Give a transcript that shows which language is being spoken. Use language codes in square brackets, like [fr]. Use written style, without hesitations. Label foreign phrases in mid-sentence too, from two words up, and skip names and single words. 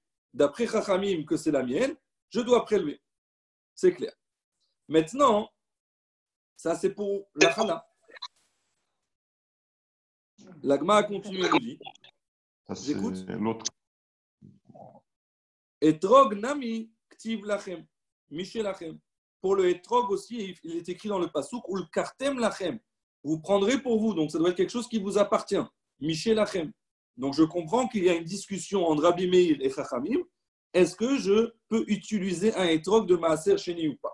[fr] D'après Chachamim, que c'est la mienne, je dois prélever. C'est clair. Maintenant, ça c'est pour la chala. L'agma a continué à dire. J'écoute. L'autre. [arc] אתרוג נמי כתיב לכם משלכם. [fr] Pour le etrog aussi, il est écrit dans le pasouk, [he] ולקחתם לכם. [fr] Vous prendrez pour vous, donc ça doit être quelque chose qui vous appartient. [he] משלכם. [fr] Donc je comprends qu'il y a une discussion entre Rabbi Meir et Chachamim. Est-ce que je peux utiliser un etrog de Maaser Sheni ou pas?